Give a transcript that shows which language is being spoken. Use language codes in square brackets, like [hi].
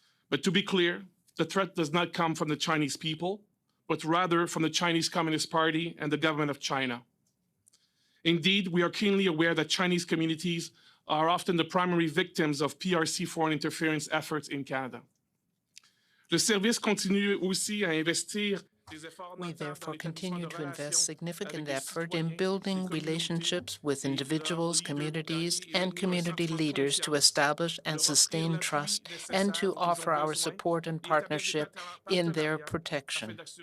[en] But to be clear, the threat does not come from the Chinese people, but rather from the Chinese Communist Party and the government of China. Indeed, we are keenly aware that Chinese communities are often the primary victims of PRC foreign interference efforts in Canada. [fr] Le service continue aussi à investir. [en] We therefore continue to invest significant effort in building relationships with individuals, communities, and community leaders to establish and sustain trust and to offer our support and partnership in their protection.